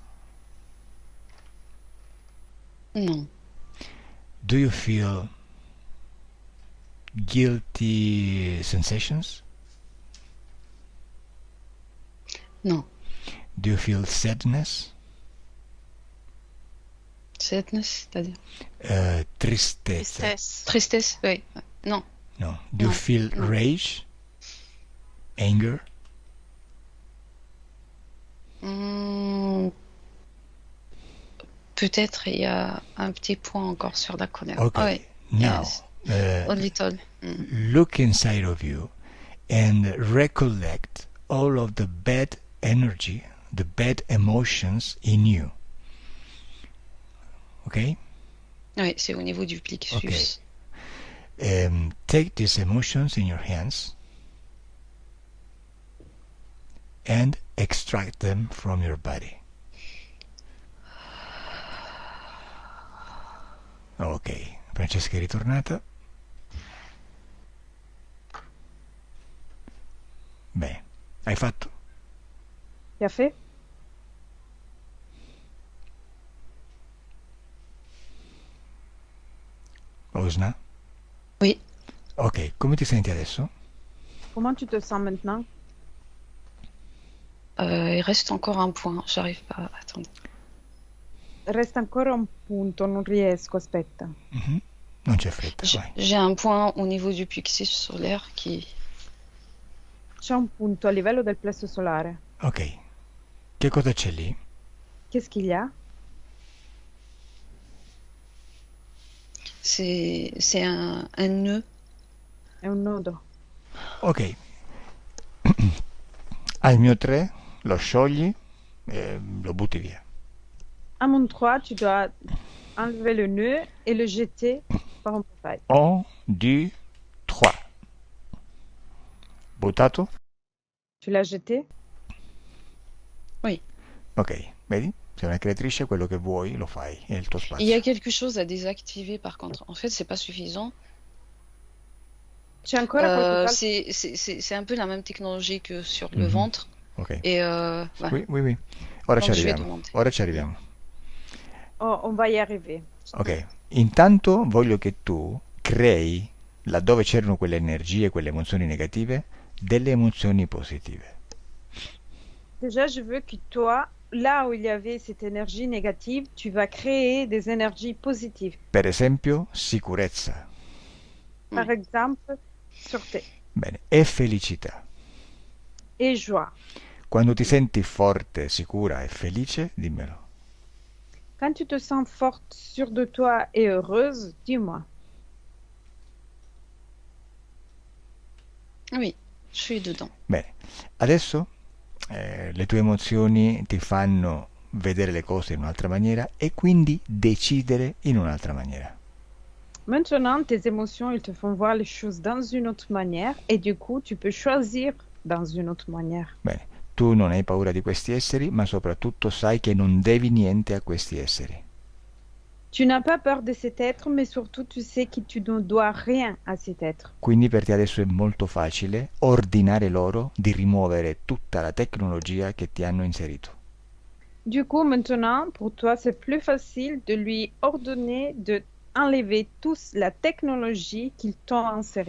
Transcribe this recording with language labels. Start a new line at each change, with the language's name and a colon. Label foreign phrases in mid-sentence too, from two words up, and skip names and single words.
French: Non.
English: Do you feel guilty sensations?
French: Non.
English: Do you feel sadness? Sadness,
French: c'est-à-dire
Italian: Tristezza?
French: Tristesse. tristesse, oui. Non.
English: No. Do you No. feel No. rage? Anger?
French: Peut-être il y a un petit point encore sur la colère.
English: Okay.
French: Ouais.
English: Now, Yes. A little. look inside of you and recollect all of the bad energy, the bad emotions in you. Okay?
French: Oui, c'est au niveau du plexus.
English: Take these emotions in your hands and extract them from your body.
Italian: Ok, Francesca è ritornata. Bene, hai fatto?
French: Tu as fait? Osna? Oui.
Italian: Ok, come ti senti adesso?
French: Comment tu te sens maintenant? Il reste encore un point. J'arrive pas. Attendez.
Italian: Resta ancora un punto, non riesco, aspetta. Non c'è fretta, vai.
French: J'ai un point au niveau du plexus solaire qui.
Italian: C'è un punto a livello del plesso solare. Ok, che cosa c'è lì?
French: Qu'est-ce qu'il y a? C'est un nœud.
Italian: È un nodo. Ok, al mio 3 lo sciogli e lo butti via.
French: À mon 3, tu dois enlever le nœud et le jeter par un portail.
Italian: 1, 2, 3. Buttato?
French: Tu l'as jeté? Oui.
Italian: Ok, vedi? Sei una creatrice, quello che vuoi lo fai, è il tuo
French: Il y a
Italian: spazio.
French: quelque chose à désactiver par contre. En fait, c'est pas suffisant.
Italian: C'è ancora qualcos'altro?
French: C'est un peu la même technologie que sur le Mhm. ventre. Ok. Et ouais. Oui, oui, oui.
Italian: Ora ci
French: Donc je vais
Italian: arriviamo.
French: demander.
Italian: Ora ci arriviamo.
French: Oh, on va y arriver. Ok.
Italian: Intanto voglio che tu crei, laddove c'erano quelle energie, quelle emozioni negative, delle emozioni positive.
French: Déjà, je veux que toi, là où il y avait cette énergie négative, tu vas créer des énergies positives.
Italian: Per esempio, sicurezza.
French: Par exemple, sûreté
Italian: Bene. E felicità.
French: et joie.
Italian: Quando ti senti forte, sicura e felice, dimmelo.
French: Quand tu te sens forte, sûre de toi et heureuse, dis-moi. Oui, je suis dedans.
Italian: Bene. Adesso le tue emozioni ti fanno vedere le cose in un'altra maniera e quindi decidere in un'altra maniera.
French: Maintenant, tes émotions, ils te font voir les choses dans une autre manière et du coup, tu peux choisir dans une autre manière.
Italian: Bene, tu non hai paura di questi esseri, ma soprattutto sai che non devi niente a questi esseri.
French: Tu n'as pas peur de cet être, mais surtout, tu sais que tu ne dois rien à cet être.
Italian: Quindi per te adesso è molto facile ordinare loro di rimuovere tutta la tecnologia che ti hanno inserito.
French: Du coup, maintenant, pour toi, c'est plus facile de lui ordonner de enlever tous la technologie qu'ils t'ont insérée.